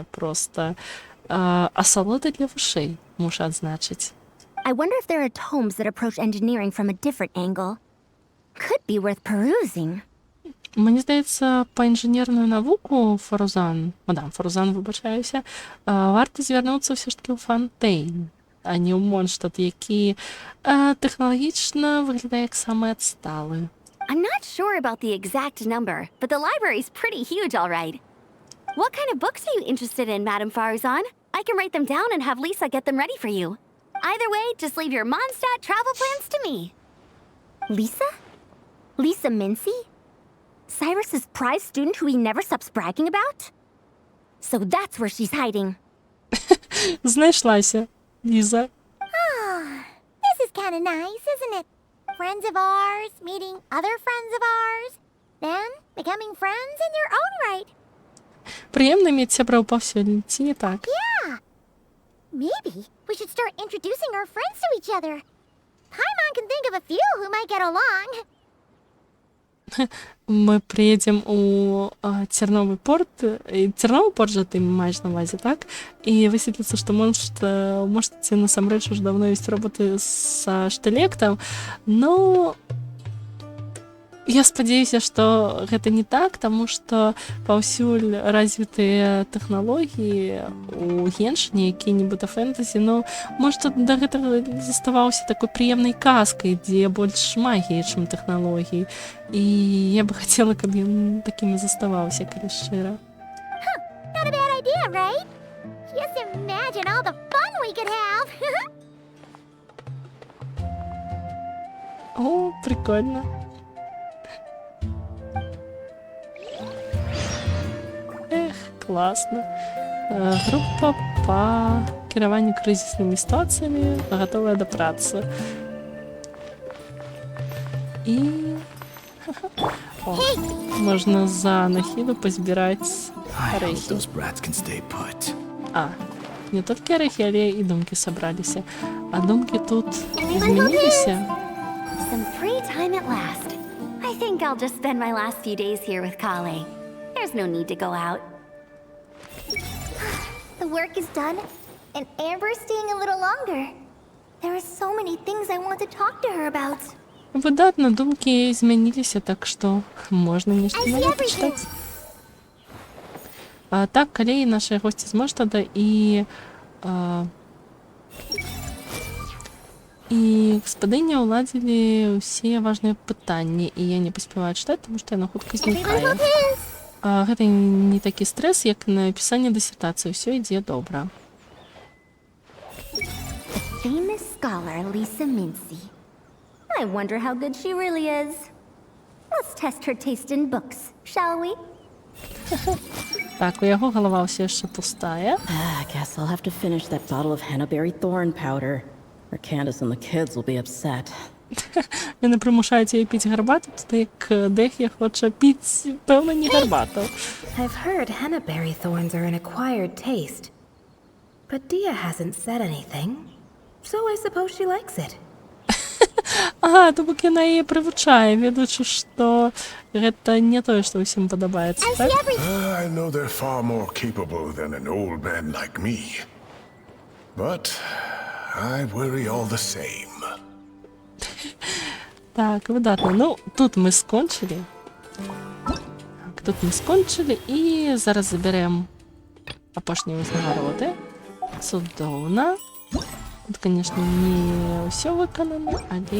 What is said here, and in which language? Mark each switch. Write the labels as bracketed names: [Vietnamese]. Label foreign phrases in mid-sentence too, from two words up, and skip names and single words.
[Belarusian] Проста асалода для вушэй, мушу адзначыць. [English] I wonder if there are tomes that approach engineering from a different angle. Could be worth perusing. [Belarusian] Мені здаецца, па інжынерную навуку мадам Фарузан, выбачаюся, варта звярнуцца ўсё ж такі ў Фонтейн, а не ў Монштад, які тэхналагічна выглядае як самы адсталы. [English] I'm not sure about the exact number, but the library's pretty huge, all right. What kind of books are you interested in, Madame Faruzan? I can write them down and have Lisa get them ready for you. Either way, just leave your Mondstadt travel plans to me. Lisa? Lisa Mincy? Cyrus's prize student who he never stops bragging about? So that's where she's hiding. [Belarusian] Знайшлася, Ліза. [English] This is kind of nice, isn't it? Friends of ours meeting other friends of ours, then becoming friends in their own right. [Belarusian] Прыемна мець сяброў паўсюль, ці не так? [English] Maybe we should start introducing our friends to each other. Paimon can think of a few who might get along. [Ukrainian] Ми приїдемо у Терновий порт, і Терновий порт же ти маєш на увазі, так? І висвітлиться, що можете [Belarusian] насамрэч уже давно вести роботи з штелектом, но я спадзяюся, што гэта не так, таму што паўсюль развітыя тэхналогіі у Геншыне, які-нібыта фэнтэзі, но можа да гэтага заставаўся такой прыемнай казкай, дзе больш магіі, чым тэхналогіі. І я бы хацела, каб ён такім і заставаўся, калі шчыра. [English] Not a bad idea, right? Just imagine all the fun we could have. [Russian] О, прикольно. Эх, классно. Группа по [Belarusian] кіраванню крызіснымі сітуацыямі гатовая да працы. І можна за нахіду пазбіраць [English] I hope [Belarusian] арэхі. [English] those brats can stay put. [Belarusian] А, не толькі арехі, але і думкі сабраліся. А думкі тут змяніліся. [English] Some free time at last. I think I'll just spend my last few days here with Kale. There's no need to go out. The work is done, and Amber's staying a little longer. There are so many things I want to talk to her about. [Belarusian] Выдатна, думкі змяніліся, так што можна нешта [English] I see [Belarusian] новае [English] everything. [Belarusian] пачытаць. Так, калі нашыя госці з Моштада і гаспадыня ўладзілі ўсе важныя пытанні, і я не паспяваю чытаць, таму што яна хутка знікае. Гэта не такі стрэс, як напісанне дысертацыі, ўсё ідзе добра. [English] Famous scholar Lisa Mincy. I wonder how good she really is. Let's test her taste in books, shall we? [Belarusian] Так, у яго галава ўсё яшчэ пустая. [English] I guess I'll have to finish that bottle of Hennaberry thorn powder, or Candace and the kids will be upset. [Belarusian] Яны прымушаюць яе піць гарбату, [Ukrainian] тоді як [Belarusian] Дех'я хоча піць, пэўна, не гарбату. [English] I've heard hennaberry thorns are an acquired taste. But Dia hasn't said anything, so I suppose she likes it. [Belarusian] Ага, то бок яна яе прывучае, ведаючы, што гэта не тое, што ўсім падабаецца, так? [English] I know they're far more capable than an old man like me. But I worry all the same. [Belarusian] Так, выдатна. Ну, тут мы скончылі. Так, тут мы скончылі, і зараз забярэм апошнія ўзнагароды. Цудоўна. Тут, конечно, не ўсё выканана, але...